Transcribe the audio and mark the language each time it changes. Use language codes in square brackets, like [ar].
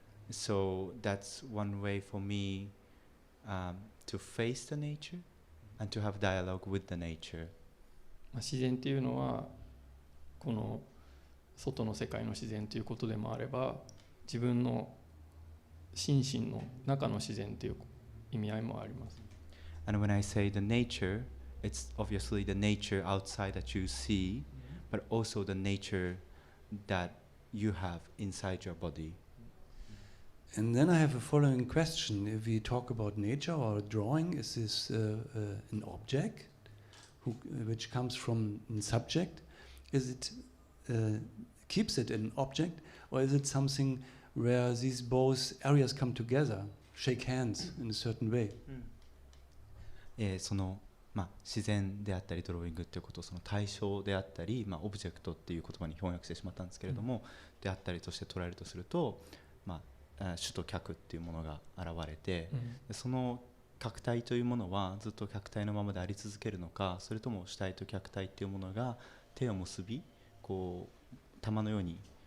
[en] So that's one way for me to face the nature and to have dialogue with the nature. [ja] 自然というのはこの外の世界の自然ということでもあれば、自分の心身の中の自然という意味合いもあります。 [en] And when I say the nature, it's obviously the nature outside that you see, but also the nature that you have inside your body. And then I have a following question. If we talk about nature or drawing, is this an object which comes from a subject? Is it keeps it an object, or is it something where these both areas come together, shake hands in a certain way? [ja] その自然であったりドローイングっていうことをその対象であったり、オブジェクトっていう言葉に翻訳してしまったんですけれども、であったりとして捉えるとすると、主と客っていうものが現れて、その客体というものはずっと客体のままであり続けるのか、それとも主体と客体っていうものが手を結びこう玉のように